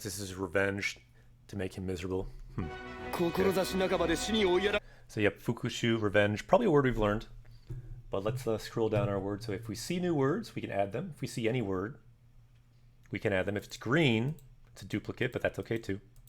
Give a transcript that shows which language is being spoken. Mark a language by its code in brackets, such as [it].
[en] This is revenge to make him miserable. [ja] 志半ばで死に追いやら。 [en] So yep, Fukushu, revenge. Probably a word we've learned. But let's scroll down our words. So if we see new words, we can add them. If we see any word, we can add them. If it's green, it's a duplicate, but that's okay too.